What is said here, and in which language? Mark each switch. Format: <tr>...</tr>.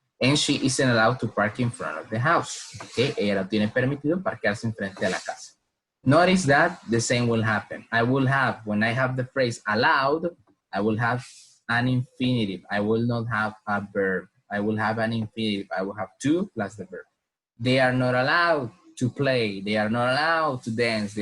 <en>And she isn't allowed to park in front of the house, okay?</en> <es>Ella no tiene permitido parquearse enfrente de la casa.</es> <en>Notice that the same will happen. I will have, when I have the phrase allowed, I will have an infinitive. I will not have a verb. I will have an infinitive. I will have to plus the verb. They are not allowed to play. They are not allowed to dance.</en>